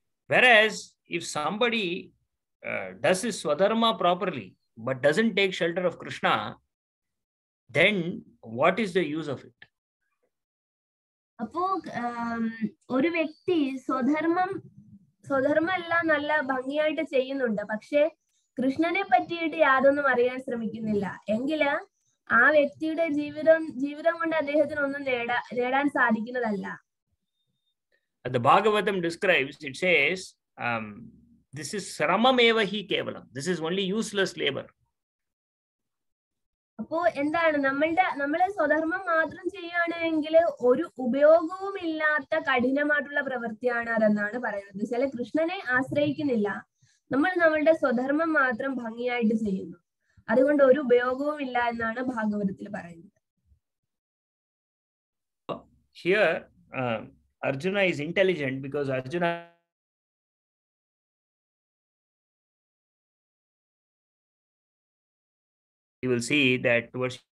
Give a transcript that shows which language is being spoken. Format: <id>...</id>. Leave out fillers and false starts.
<en>Whereas if somebody does his swadharma properly but doesn't take shelter of Krishna, then what is the use of it?</en> <ml>അപ്പോ ഒരു വ്യക്തി സ്വധർമ്മം എല്ലാം നല്ല ഭംഗിയായിട്ട് ചെയ്യുന്നുണ്ട്, പക്ഷെ കൃഷ്ണനെ പറ്റിയിട്ട് യാതൊന്നും അറിയാൻ ശ്രമിക്കുന്നില്ല എങ്കില് ആ വ്യക്തിയുടെ ജീവിതം കൊണ്ട് അദ്ദേഹത്തിന് ഒന്നും നേടാൻ സാധിക്കുന്നതല്ല.</ml> <en>The Bhagavatam describes, it says, this is</en> <sa>sramameva hi kevalam.</sa> <en>This is only useless labor.</en> <ml>അപ്പോ എന്താണ്, നമ്മളെ സ്വധർമ്മം മാത്രം ചെയ്യുകയാണെങ്കിൽ ഒരു ഉപയോഗവും ഇല്ലാത്ത കഠിനമായിട്ടുള്ള പ്രവൃത്തിയാണ് അതെന്നാണ് പറയുന്നത്. ചില കൃഷ്ണനെ ആശ്രയിക്കുന്നില്ല, നമ്മൾ നമ്മളുടെ സ്വധർമ്മം മാത്രം ഭംഗിയായിട്ട് ചെയ്യുന്നു, അതുകൊണ്ട് ഒരു ഉപയോഗവും ഇല്ല എന്നാണ് ഭാഗവതത്തിൽ പറയുന്നത്.</ml> <en>Here Arjuna is intelligent because Arjuna you will see that towards</en>